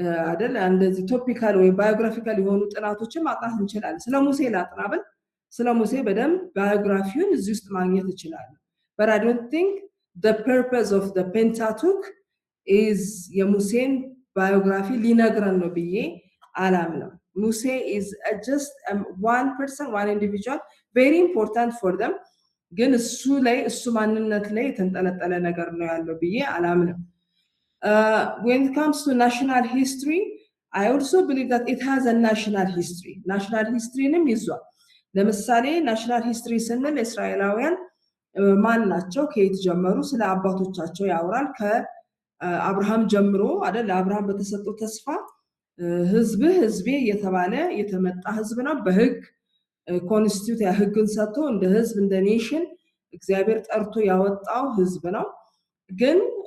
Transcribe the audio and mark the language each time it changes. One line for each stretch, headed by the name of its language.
Amharic: አይደል እንደዚህ ቶፒካል ወይ ባዮግራፊካል የሆኑ ጥናቶችን ማጥናት እንችላለን። ስለ ሙሴ ላጥና ብል ስለ ሙሴ በደንብ ባዮግራፊውን እዚህ ውስጥ ማግኘት እንችላለን።
English: But I don't think the purpose of the Pentateuch is
Amharic: የሙሴን ባዮግራፊ ሊነግረን ነው ብዬ አላምንም። ሙሴ
English: is just one person, one individual, very important for them.
Amharic: ግን እሱ ላይ እሱ ማንነት ላይ የተንጠለጠለ ነገር ነው ያለው ብዬ አላምንም።
English: When it comes to national history, I also believe that it has a national history.
Amharic: National history ንም ይዟል። ለምሳሌ national history ስንል እስራኤላውያን ማን ናቸው ከየት ጀመሩ ስለ አባቶቻቸው ያወራል። ከአብርሃም ጀምሮ አይደል አብርሃም በተሰጠው ተስፋ ህዝቤ የተባለ የተመጣ ህዝብ ነው። በህግ ኮንስቲቱት ያህግን ሰጥቶ እንደ ህዝብ እንደ ኔሽን እግዚአብሔር ጠርቶ ያወጣው ህዝብ ነው። ግን